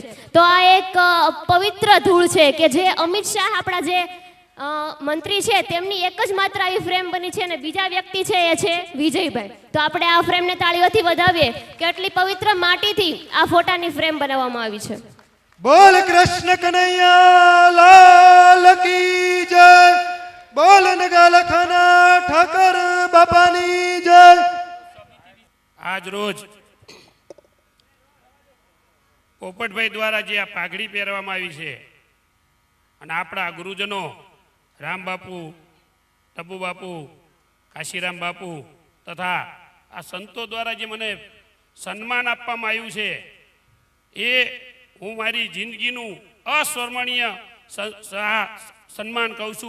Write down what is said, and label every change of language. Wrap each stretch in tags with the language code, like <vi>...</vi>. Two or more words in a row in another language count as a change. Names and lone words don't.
<gu>તો આ એક પવિત્ર ધૂળ છે કે જે અમિત શાહ આપણા જે મંત્રી છે તેમની એક જ માત્ર આવી ફ્રેમ બની છે અને બીજા વ્યક્તિ છે એ છે વિજયભાઈ। તો આપણે આ ફ્રેમને તાળીઓથી વધાવીએ કે આટલી પવિત્ર માટીથી આ ફોટાની ફ્રેમ બનાવવામાં આવી છે।</gu> <hi>बोल कृष्ण कन्हैया लाल की जय। बोल नगालखाना ठाकर बापानी जय।</hi> <gu>આજ રોજ પોપટભાઈ દ્વારા જે આ પાઘડી પહેરવામાં આવી છે અને આપણા ગુરુજનો રામ બાપુ, ટબુ બાપુ, કાશીરામ બાપુ તથા આ સંતો દ્વારા જે મને સન્માન આપવામાં આવ્યું છે એ હું મારી જિંદગીનું અસ્મરણીય સન્માન કહું છું।</gu>